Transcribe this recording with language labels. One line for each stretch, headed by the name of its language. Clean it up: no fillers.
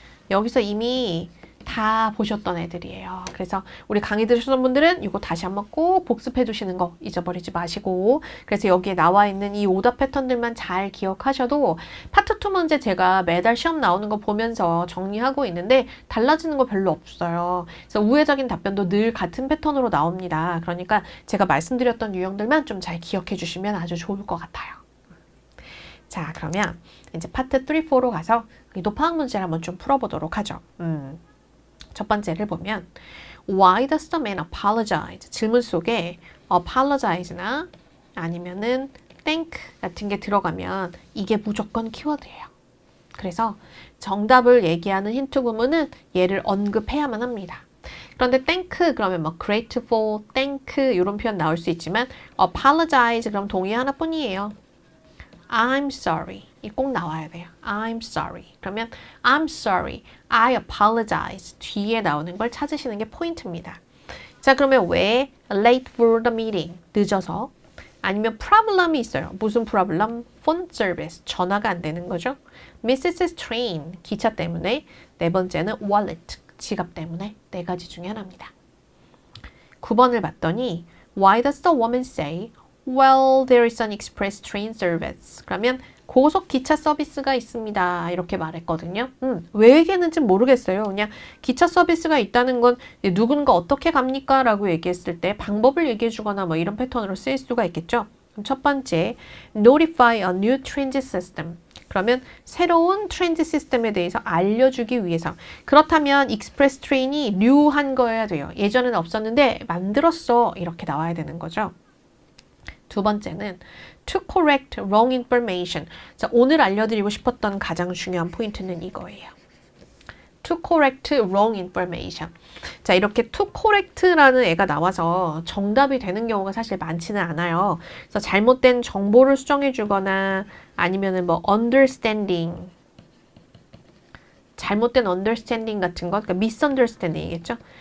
Korean: 여기서 이미 다 보셨던 애들이에요. 그래서 우리 강의 들으셨던 분들은 이거 다시 한번 꼭 복습해 두시는 거 잊어버리지 마시고, 그래서 여기에 나와 있는 이 오답 패턴들만 잘 기억하셔도 파트 2 문제 제가 매달 시험 나오는 거 보면서 정리하고 있는데 달라지는 거 별로 없어요. 그래서 우회적인 답변도 늘 같은 패턴으로 나옵니다. 그러니까 제가 말씀드렸던 유형들만 좀 잘 기억해 주시면 아주 좋을 것 같아요. 자, 그러면 이제 파트 3, 4로 가서 노파학 문제를 한번 좀 풀어보도록 하죠. 첫 번째를 보면
English: Why does the man apologize?
Korean: 질문 속에 apologize나 아니면은 thank 같은 게 들어가면 이게 무조건 키워드예요. 그래서 정답을 얘기하는 힌트 구문은 얘를 언급해야만 합니다. 그런데 thank 그러면 뭐 grateful, thank 이런 표현 나올 수 있지만 apologize 그럼 동의 하나뿐이에요.
English: I'm sorry.
Korean: 이 꼭 나와야 돼요. I'm sorry. 그러면
English: I'm sorry. I apologize.
Korean: 뒤에 나오는 걸 찾으시는 게 포인트입니다. 자, 그러면 왜
English: late for the meeting?
Korean: 늦어서. 아니면 problem이 있어요. 무슨 problem? phone service. 전화가 안 되는 거죠. Mrs. train. 기차 때문에. 네 번째는 wallet. 지갑 때문에. 네 가지 중에 하나입니다. 9번을 봤더니
English: Why does the woman say Well, there is an express train service.
Korean: 그러면 고속 기차 서비스가 있습니다. 이렇게 말했거든요. 왜 얘기했는지 모르겠어요. 그냥 기차 서비스가 있다는 건 누군가 어떻게 갑니까? 라고 얘기했을 때 방법을 얘기해 주거나 뭐 이런 패턴으로 쓰일 수가 있겠죠. 그럼 첫 번째,
English: notify a new transit system.
Korean: 그러면 새로운 트랜짓 시스템에 대해서 알려주기 위해서. 그렇다면 익스프레스 트레인이 뉴한 거여야 돼요. 예전에는 없었는데 만들었어. 이렇게 나와야 되는 거죠. 두 번째는
English: to correct wrong information.
Korean: 자, 오늘 알려드리고 싶었던 가장 중요한 포인트는 이거예요.
English: to correct wrong information.
Korean: 자, 이렇게 to correct라는 애가 나와서 정답이 되는 경우가 사실 많지는 않아요. 그래서 잘못된 정보를 수정해 주거나 아니면은 뭐 understanding, 잘못된 understanding 같은 것, 그러니까 misunderstanding이겠죠.